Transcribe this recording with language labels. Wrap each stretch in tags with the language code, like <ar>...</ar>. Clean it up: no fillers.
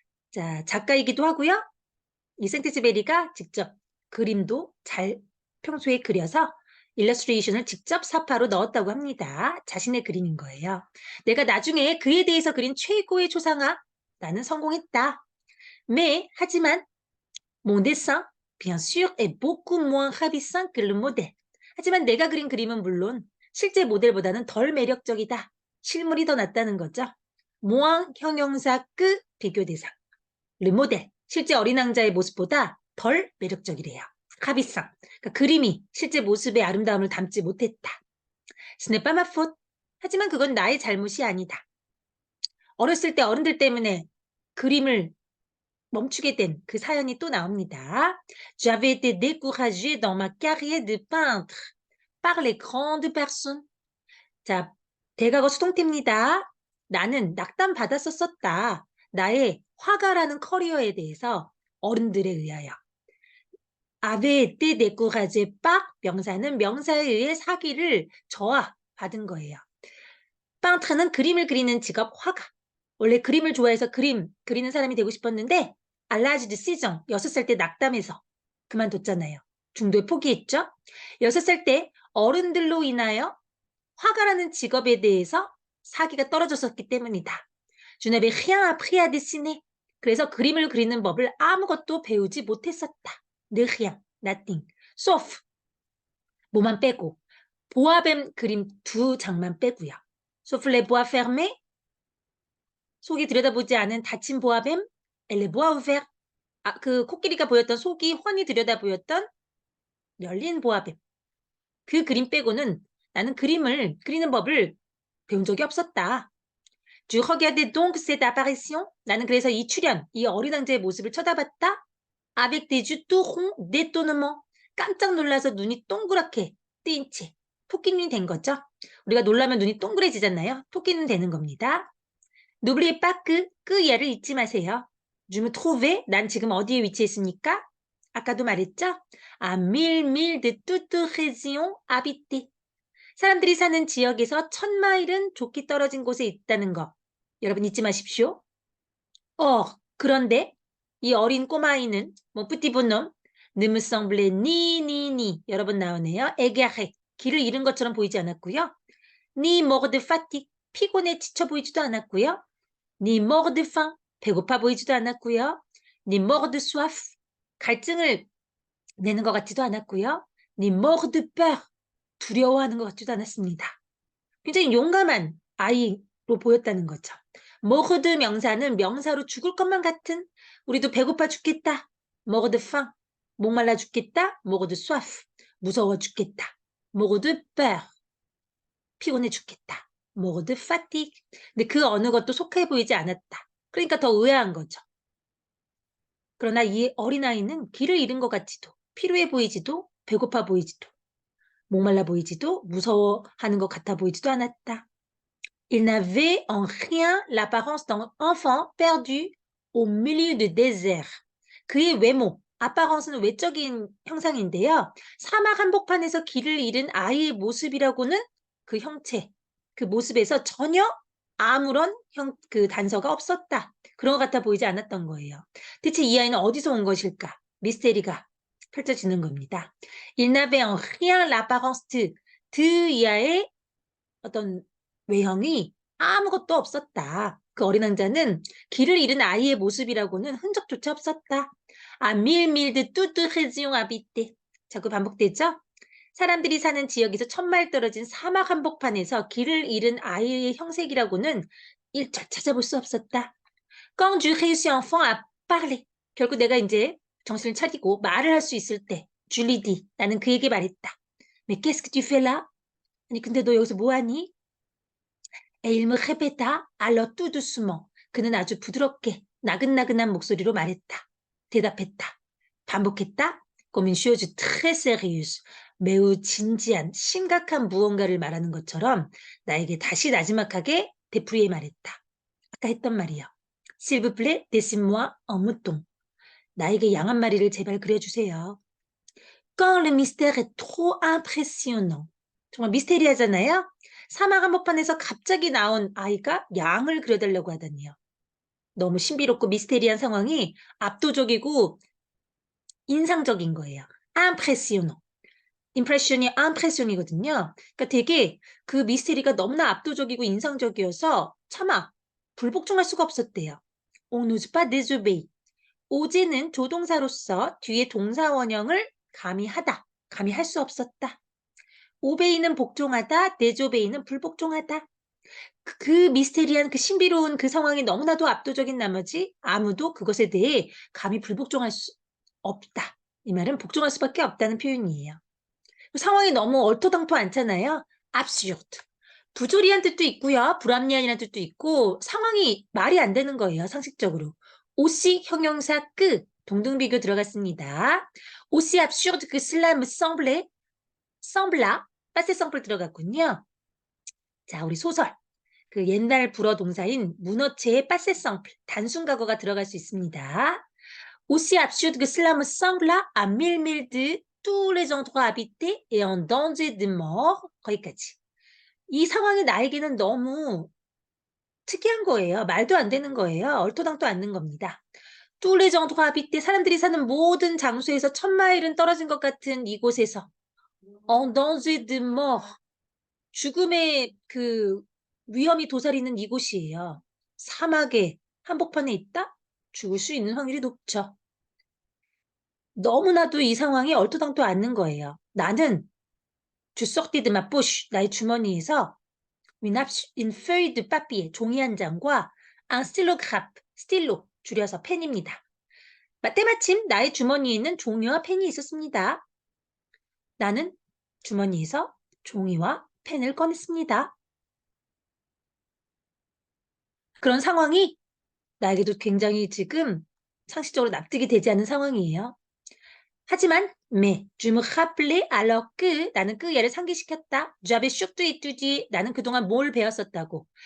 <ko>자, 작가이기도 하고요. 이 생트지베리가 직접 그림도 잘 평소에 그려서 일러스트레이션을 직접 사파로 넣었다고 합니다. 자신의 그림인 거예요. 내가 나중에 그에 대해서 그린 최고의 초상화 나는 성공했다.</ko> <fr>하지만 mon dessin, bien sûr, est beaucoup moins ravissant que le modèle.</fr> <ko>하지만 내가 그린 그림은 물론 실제 모델보다는 덜 매력적이다. 실물이 더 낫다는 거죠. moins 형용사 그 비교 대상. le modèle, 실제 어린 왕자의 모습보다 덜 매력적이래요. ravissant, 그러니까 그림이 실제 모습의 아름다움을 담지 못했다.</ko> <fr>Ce n'est pas ma faute.</fr> <ko>하지만 그건 나의 잘못이 아니다. 어렸을 때 어른들 때문에 그림을 멈추게 된 그 사연이 또 나옵니다.</ko> <fr>J'avais été découragée dans ma carrière de peintre par les grandes personnes.</fr> <ko>자, 대각어 수동태입니다. 나는 낙담 받았었다. 나의 화가라는 커리어에 대해서 어른들에 의하여.</ko> <fr>avait été découragée par</fr> <ko>명사는 명사에 의해 사기를 저하받은 거예요. peintre는 그림을 그리는 직업 화가. 원래 그림을 좋아해서 그림 그리는 사람이 되고 싶었는데</ko> <fr>à l'âge de 6ans,</fr> <ko>6살 때 낙담해서 그만뒀잖아요. 중도에 포기했죠. 6살 때 어른들로 인하여 화가라는 직업에 대해서 사기가 떨어졌었기 때문이다.</ko> <fr>Je n'avais rien appris à dessiner.</fr> <ko>그래서 그림을 그리는 법을 아무것도 배우지 못했었다. Ne rien, nothing, sauf 뭐만 빼고 보아뱀 그림 2장만 빼고요.</ko> <fr>sauf les bois fermés,</fr> <ko>속이 들여다보지 않은 닫힌 보아뱀,</ko> <fr>et les bois ouverts,</fr> <ko>그 코끼리가 보였던 속이 훤히 들여다 보였던 열린 보아뱀. 그 그림 빼고는 나는 그림을 그리는 법을 배운 적이 없었다.</ko> <fr>Tu regardais donc cette apparition?</fr> <ko>나는 그래서 이 출현, 이 어린 왕자의 모습을 쳐다봤다.</ko> <fr>avec des yeux tout ronds d'étonnement.</fr> <ko>깜짝 놀라서 눈이 동그랗게 뜨인 채 토끼눈이 된 거죠. 우리가 놀라면 눈이 동그래지잖아요. 토끼눈 되는 겁니다.</ko> <fr>N'oubliez pas que</fr> <ko>얘를 잊지 마세요.</ko> <fr>Je me trouvais,</fr> <ko>난 지금 어디에 위치해 있습니까? 아까도 말했죠?</ko> <fr>À 1000 milles de toute région habitée.</fr> <ko>사람들이 사는 지역에서 1000마일은 좁기 떨어진 곳에 있다는 거. 여러분 잊지 마십시오. 그런데 이 어린 꼬마아이는</ko> <fr>petit bonhomme, ne me semblait ni</fr> <ko>여러분 나오네요. égaré, 길을 잃은 것처럼 보이지 않았고요.</ko> <fr>ni mort de fatigue,</fr> <ko>피곤에 지쳐 보이지도 않았고요.</ko> <fr>ni mort de faim,</fr> <ko>배고파 보이지도 않았고요.</ko> <fr>ni mort de soif,</fr> <ko>갈증을 내는 것 같지도 않았고요.</ko> <fr>ni mort de peur,</fr> <ko>두려워하는 것 같지도 않았습니다. 굉장히 용감한 아이로 보였다는 거죠. mort de 명사는 명사로 죽을 것만 같은, 우리도 배고파 죽겠다.</ko> <fr>mort de faim,</fr> <ko>목말라 죽겠다.</ko> <fr>mort de soif,</fr> <ko>무서워 죽겠다.</ko> <fr>mort de peur,</fr> <ko>피곤해 죽겠다.</ko> <fr>mort de fatigue.</fr> <ko>근데 그 어느 것도 속해 보이지 않았다. 그러니까 더 의아한 거죠. 그러나 이 어린아이는 길을 잃은 것 같지도, 피로해 보이지도, 배고파 보이지도, 목말라 보이지도, 무서워하는 것 같아 보이지도 않았다.</ko> <fr>Il n'avait en rien l'apparence d'un enfant perdu au milieu du désert.</fr> <ko>그의 외모, apparence는 외적인 형상인데요. 사막 한복판에서 길을 잃은 아이의 모습이라고는 그 형체, 그 모습에서 전혀 아무런 그 단서가 없었다. 그런 것 같아 보이지 않았던 거예요. 대체 이 아이는 어디서 온 것일까? 미스테리가 펼쳐지는 겁니다.</ko> <fr>Il n'avait en rien l'apparence de</fr> <ko>이하의 어떤 외형이 아무것도 없었다. 그 어린 왕자는 길을 잃은 아이의 모습이라고는 흔적조차 없었다.</ko> <fr>à 1000 milles de toute région habitée.</fr> <ko>자꾸 반복되죠? 사람들이 사는 지역에서 1000마일 떨어진 사막 한복판에서 길을 잃은 아이의 형색이라고는 일절 찾아볼 수 없었다.</ko> <fr>Quand je réussis enfin à parler.</fr> <ko>결국 내가 이제 정신을 차리고 말을 할 수 있을 때,</ko> <fr>je lui dis.</fr> <ko>나는 그에게 말했다.</ko> <fr>Mais qu'est-ce que tu fais là?</fr> <ko>아니 근데 너 여기서 뭐하니?</ko> <fr>Et il me répéta alors tout doucement.</fr> <ko>그는 아주 부드럽게 나긋나긋한 목소리로 말했다. 대답했다. 반복했다.</ko> <fr>Comme une chose très sérieuse.</fr> <ko>매우 진지한, 심각한 무언가를 말하는 것처럼 나에게 다시 나지막하게 되풀이해 말했다. 아까 했던 말이요.</ko> <fr>S'il vous plaît, dessine-moi un mouton.</fr> <ko>나에게 양 한 마리를 제발 그려주세요.</ko> <fr>Quand le mystère est trop impressionnant.</fr> <ko>정말 미스테리하잖아요. 사막 한복판에서 갑자기 나온 아이가 양을 그려달라고 하다니요. 너무 신비롭고 미스테리한 상황이 압도적이고 인상적인 거예요. impressionnant. impression이 impression이거든요. 그러니까 되게 그 미스테리가 너무나 압도적이고 인상적이어서 차마 불복종할 수가 없었대요.</ko> <fr>On n'ose pas désobéir.</fr> <ko>오제는 조동사로서 뒤에 동사 원형을 감히 하다, 감히 할 수 없었다. 오베이는 복종하다, 데조베이는 불복종하다. 그 미스테리한 그 신비로운 그 상황이 너무나도 압도적인 나머지 아무도 그것에 대해 감히 불복종할 수 없다. 이 말은 복종할 수밖에 없다는 표현이에요. 상황이 너무 얼토당토 않잖아요. absurde. 부조리한 뜻도 있고요. 불합리한이라는 뜻도 있고 상황이 말이 안 되는 거예요. 상식적으로. aussi 형용사 que 동등비교 들어갔습니다.</ko> <fr>aussi absurde que cela me semblait sembla passé simple</fr> <ko>들어갔군요. 자, 우리 소설. 그 옛날 불어 동사인 문어체의 passé simple 단순 과거가 들어갈 수 있습니다.</ko> <fr>aussi absurde que cela me sembla à 1000 milles de tous les endroits habités et en danger de mort.</fr> <ko>거기까지. 이 상황이 나에게는 너무 특이한 거예요. 말도 안 되는 거예요. 얼토당토 않는 겁니다.</ko> <fr>tous les endroits habités,</fr> <ko>사람들이 사는 모든 장소에서 1000마일은 떨어진 것 같은 이곳에서</ko> <fr>en danger de mort,</fr> <ko>죽음의 그 위험이 도사리는 이곳이에요. 사막의 한복판에 있다? 죽을 수 있는 확률이 높죠. 너무나도 이 상황이 얼토당토 않는 거예요.</ko> <fr>나는 je sortis de ma poche,</fr> <ko>나의 주머니에서</ko> <fr>une feuille de papier,</fr> <ko>종이 한 장과</ko> <fr>un stylographe, 스틸로,</fr> <ko>줄여서 펜입니다. 때마침 나의 주머니에 있는 종이와 펜이 있었습니다. 나는 주머니에서 종이와 펜을 꺼냈습니다. 그런 상황이 나에게도 굉장히 지금 상식적으로 납득이 되지 않는 상황이에요. 하지만</ko> <fr>mais je me rappelais alors que</fr> <ko>나는 그 얘를 상기시켰다.</ko> <fr>j'avais surtout étudié</fr> <ko>나는 그동안 뭘 배웠었다고.</ko>